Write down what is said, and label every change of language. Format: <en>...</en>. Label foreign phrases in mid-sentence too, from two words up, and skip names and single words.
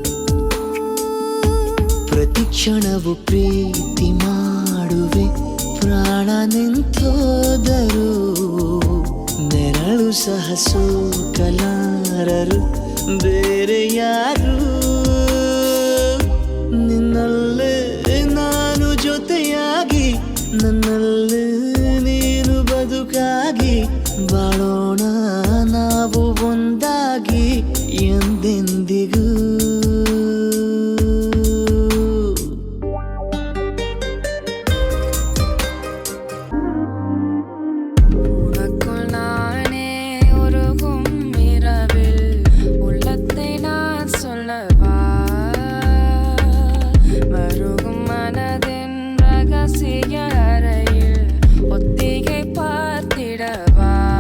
<kn>ಪ್ರತಿ ಕ್ಷಣವು ಪ್ರೀತಿ ಮಾಡುವೆ ಪ್ರಾಣ ನಿಂತೋದರು ನೆರಳು ಸಹ ಸೋಕಲಾರರು ಬೇರೆ ಯಾರು ನಿನ್ನಲ್ಲೇ ನಾನು ಜೊತೆಯಾಗಿ ನನ್ನಲ್ಲೇ ನೀನು ಬದುಕಾಗಿ ಬಾಳೋಣ ನಾವು ಒಂದಾಗಿ ಎಂದೆಂದಿಗೂ</kn> <ta>உனக்குள் நானே உருகும் இரவில் உள்ளத்தை நான் சொல்லவா மருகும் மனதின் ரகசிய அறையில் ஒத்திகை பார்த்திடவா</ta>